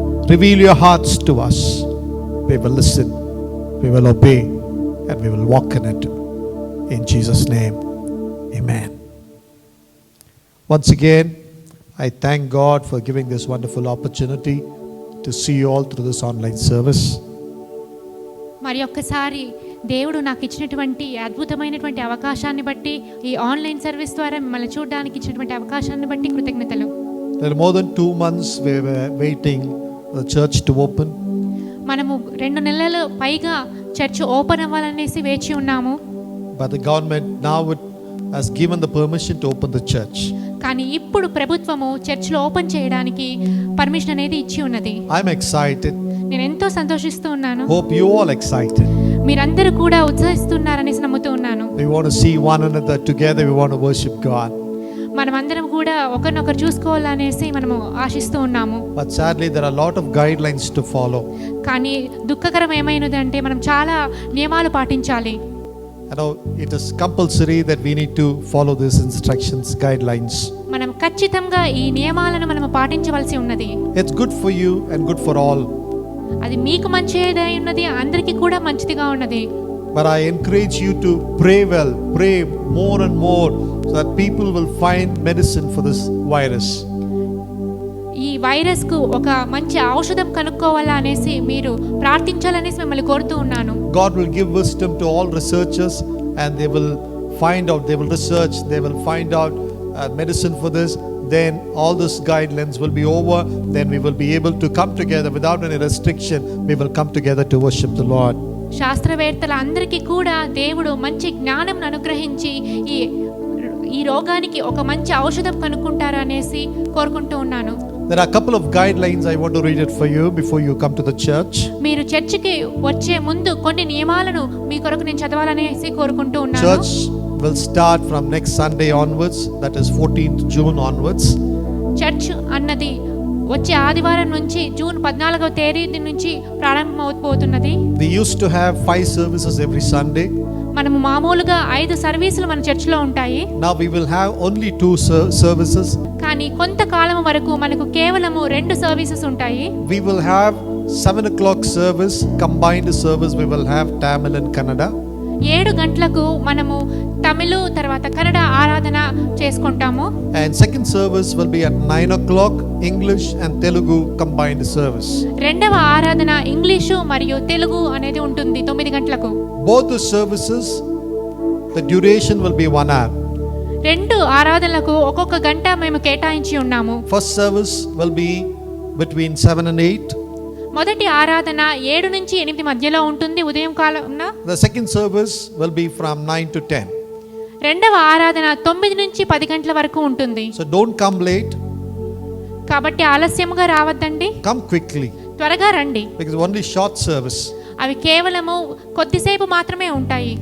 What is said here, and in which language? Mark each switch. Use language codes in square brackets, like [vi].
[en] Reveal your hearts to us. We will listen, we will obey, and we will walk in it. In Jesus' name, amen. Once again, I thank God for giving this wonderful opportunity to see you all through this online service. [te] మరి ఒక్కసారి దేవుడు నాకు ఇచ్చినటువంటి అద్భుతమైనటువంటి అవకాశాన్ని బట్టి, ఈ online service ద్వారా మిమ్మల్ని చూడడానికి ఇచ్చినటువంటి అవకాశాన్ని బట్టి కృతజ్ఞతలు. [en] There are more than 2 months we were waiting for the church to open. [te] మనము 2 నెలలు పైగా చర్చ్ ఓపెన్ అవ్వాలనేసి వేచి ఉన్నాము. [en] But the government now has given the permission to open the church. [te] కానీ ఇప్పుడు ప్రభుత్వము చర్చ్లో ఓపెన్ చేయడానికి పర్మిషన్ అనేది ఇచ్చి ఉన్నది. [en] I'm excited. [te] నేను ఎంతో సంతోషిస్తూ ఉన్నాను. [en] Hope you all excited. [te] మీరందరూ కూడా ఉత్సాహిస్తున్నారనేసి నమ్ముతూ ఉన్నాను. [en] We want to see one another together. We want to worship God. [te] మనమందరం కూడా ఒకరినొకరు చూసుకోవాలనేసి మనము ఆశిస్తూ ఉన్నాము. [en] But sadly there are a lot of guidelines to follow. [te] కానీ దుఃఖకరం ఏమైనదంటే మనం చాలా నియమాలు పాటించాలి. [en] You know, it is compulsory that we need to follow these instructions, guidelines. [te] మనం ఖచ్చితంగా ఈ నియమాలను మనం పాటించవలసి ఉన్నది. [en] It's good for you and good for all. [te] అది మీకు మంచిదే ఉన్నది, అందరికీ కూడా మంచిదిగా ఉన్నది. [en] But I encourage you to pray well, pray more and more so that people will find medicine for this virus. [te] ఈ వైరస్ కు ఒక మంచి ఔషధం కనుక్కోవాలా అనేసి మీరు ప్రార్థించాలనేసి మిమ్మల్ని కోరుతూ ఉన్నాను. [en] God will give wisdom to all researchers and they will find out, they will research, they will find out medicine for this. Then all these guidelines will be over. Then we will be able to come together without any restriction. We will come together to worship the Lord. [te] శాస్త్రవేత్తల అందరికీ కూడా దేవుడు మంచి జ్ఞానం అనుగ్రహించి ఈ రోగానికి ఒక మంచి ఔషధం కనుక్కుంటారు అనేసి కోరుకుంటూ ఉన్నాను. [en] There are a couple of guidelines. I want to read it for you before you come to the church. [te] మీరు చర్చికి వచ్చే ముందు కొన్ని నియమాలను మీ కొరకు నేను చదవాలనేసి కోరుకుంటూ ఉన్నాను. [en] Church will start from next Sunday onwards, that is 14th June onwards. [te] Church అన్నది వచ్చే ఆదివారం నుంచి జూన్ 14వ తేదీ నుంచి ప్రారంభమవుతున్నది. [en] We used to have 5 services every Sunday. [te] మనము మామూలుగా 5 సర్వీసులు మన చర్చిలో ఉంటాయి. [en] Now we will have only 2 services. [te] కానీ కొంతకాలం వరకు మనకు కేవలము 2 సర్వీసెస్ ఉంటాయి. [en] We will have 7 o'clock service, combined service. We will have Tamil and Kannada. [te] 7 గంటలకు మనము తమిళ తర్వాత కన్నడ ఆరాధన చేసుకుంటాము. [en] And second service will be at 9 o'clock, English and Telugu combined service. [te] రెండవ ఆరాధన ఇంగ్లీషు మరియు తెలుగు అనేది ఉంటుంది 9 గంటలకు. [en] Both the services, the duration will be 1 hour. [te] 2 ఆరాధనలకు ఒక్కొక్క గంట మేము కేటాయించి ఉన్నాము. [en] First service will be between 7 and 8. [te] మొదటి ఆరాధన 7 నుంచి 8 మధ్యలో ఉంటుంది ఉదయం కాలంన. [en] The second service will be from 9 to 10. [te] రెండవ ఆరాధన 9 నుంచి 10 గంటల వరకు ఉంటుంది. [en] So don't come late. [te] కాబట్టి ఆలస్యముగా రావద్దండి, [en] Come quickly [te] త్వరగా రండి. [en] because only short service. [te] అవి కేవలము కొద్దిసేపు మాత్రమే ఉంటాయి.